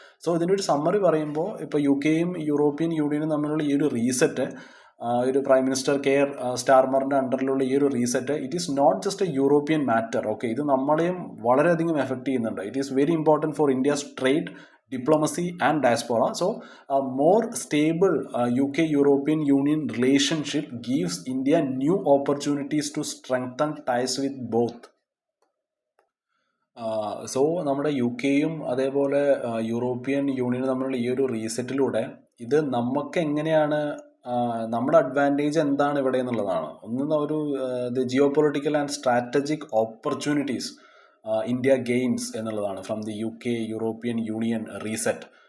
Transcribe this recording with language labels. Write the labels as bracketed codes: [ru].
[ml] So ഇതിൻ്റെ ഒരു summary പറയുമ്പോൾ ഇപ്പോൾ യു കെയും യൂറോപ്യൻ യൂണിയനും തമ്മിലുള്ള ഈ ഒരു റീസെറ്റ്, ഒരു പ്രൈം മിനിസ്റ്റർ കെയർ സ്റ്റാർമറിൻ്റെ അണ്ടറിലുള്ള ഈ ഒരു reset, [en] It is not just a European matter. [ml] Okay, ഇത് നമ്മളെയും വളരെയധികം എഫക്റ്റ് ചെയ്യുന്നുണ്ട്. [en] It is very important for India's trade, diplomacy and diaspora. So a more stable UK European Union relationship gives India new opportunities to strengthen ties with both. [ml] So നമ്മുടെ U കെയും അതേപോലെ European യൂണിയനും തമ്മിലുള്ള ഈ ഒരു റീസെറ്റിലൂടെ ഇത് നമുക്ക് എങ്ങനെയാണ്, നമ്മുടെ അഡ്വാൻറ്റേജ് എന്താണ് ഇവിടെ എന്നുള്ളതാണ്. ഒന്ന് ഒരു geo political and strategic opportunities India gains എന്നുള്ളതാണ് [en] From the U K European Union reset.